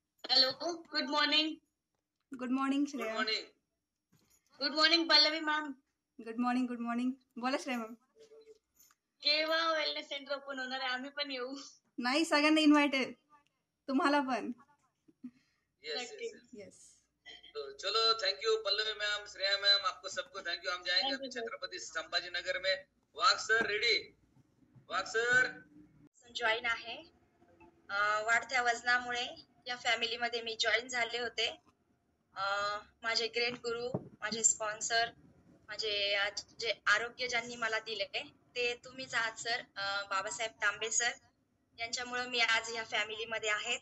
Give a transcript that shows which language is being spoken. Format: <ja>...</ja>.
<en>Hello, good morning. Good morning Shreya. Good morning Pallavi ma'am. Good morning. बोला Shreya ma'am.</en> <mr>केव्हा wellness centre open होणार आहे? आम्ही पण येऊ. नाही, सगळ्यांना इन्व्हाइटेड, तुम्हाला पण.</mr> <en>Yes.</en> <hi>तो चलो, thank you Pallavi ma'am, Shreya ma'am, आपको सबको थैंक यू. हम जाएंगे अभी छत्रपति संभाजी नगर में.</hi> <mr>वाघ सर रेडी? वाघ सर जॉईन आहे. वाढत्या वजनामुळे या फॅमिलीमध्ये मी जॉईन झाले होते. माझे ग्रेट गुरु, माझे स्पॉन्सर, माझे जे आरोग्य ज्यांनी मला दिले ते तुम्हीच आहात सर. बाबासाहेब तांबे सर यांच्यामुळे मी आज या फॅमिलीमध्ये आहे.</mr>